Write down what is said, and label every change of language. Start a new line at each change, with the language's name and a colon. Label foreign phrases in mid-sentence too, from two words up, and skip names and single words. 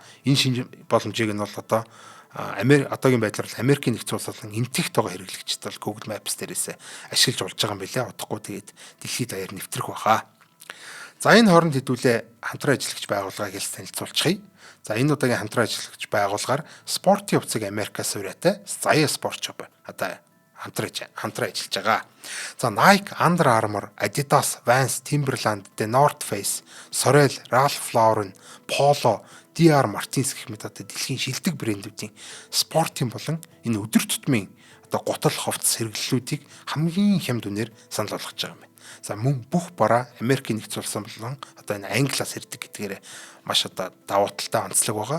Mongolian: Энэ шинэ боломжийг нь бол одоо одоогийн байдлаар Америкийн нэгдсэн улс болон энтэгт байгаа хэрэглэгчид бол Google Maps дээрээс ашиглаж болж байгаа юм билээ. Удахгүй тэгээд дэлхийд даяар нэвтрэх баха. За энэ хооронд хэдүүлээ хамтран ажиллагч байгууллагыг хэлс танилцуулчихъя. За энэ удаагийн хамтран ажиллагч байгууллагаар спортын хувьцааг Америкаас ураатай Zaya Sport Shop одоо хамтран ажиллаж байгаа. За Nike, Under Armour, Adidas, Vans, Timberland, The North Face, Sorel, Ralph Lauren, Polo, DR Martins гэх мэт одоо дэлхийн шилдэг брэндүүдийн спортын болон энэ өдөр тутмын одоо гутал хувцас хэрэглэлүүдийг хамгийн хямд үнээр санал болгож байгаа юм. За мөн бүх бараа Америкийн нэгдсэн улс болон одоо энэ англиас ирдэг гэдгээр маш одоо давуу талтай онцлог байгаа.